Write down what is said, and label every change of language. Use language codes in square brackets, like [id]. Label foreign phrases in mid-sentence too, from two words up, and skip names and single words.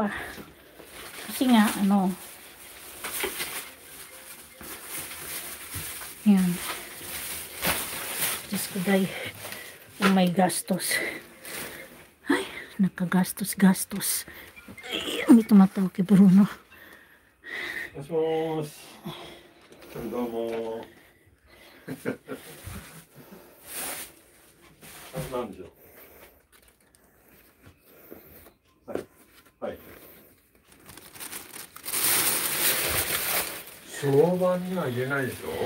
[tl] Kasi nga, yan. Diyos ko, day. Oh, may gastos. Ay, nakagastos-gastos. Ay, may tumatawag kay Bruno. [ja] Domo. なんでしょう。はい。はい。床板には入れないでしょ。